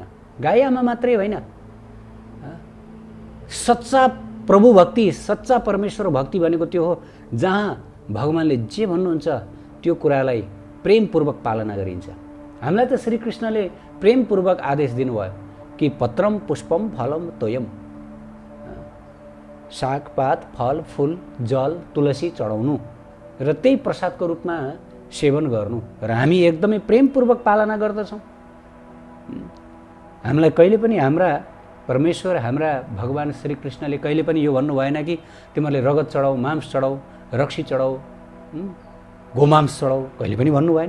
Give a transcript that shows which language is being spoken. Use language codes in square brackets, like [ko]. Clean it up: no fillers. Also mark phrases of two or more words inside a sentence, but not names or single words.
[ne] गाई आमा मात्रै होइन, सच्चा प्रभु भक्ति, सच्चा परमेश्वर भक्ति भनेको त्यो हो जहाँ भगवानले जे भन्नुहुन्छ त्यो कुरालाई प्रेमपूर्वक पालना गरिन्छ। हामीलाई त श्रीकृष्णले प्रेमपूर्वक आदेश दिनुभयो कि [sa] पत्रम पुष्पम फलम तोयम, [ne] सागपात फल फूल जल तुलसी चढाउनु र त्यही प्रसादको रूपमा सेवन गर्नु, र हामी एकदमै प्रेमपूर्वक पालना गर्दछौँ। हामीलाई कहिले पनि हाम्रा परमेश्वर, हाम्रा भगवान श्रीकृष्णले कहिले पनि यो भन्नु भएन कि तिमीहरूले रगत चढाऊ, मांस चढाऊ, रक्सी चढाऊ, गोमांस चढाऊ, कहिले पनि भन्नु भएन।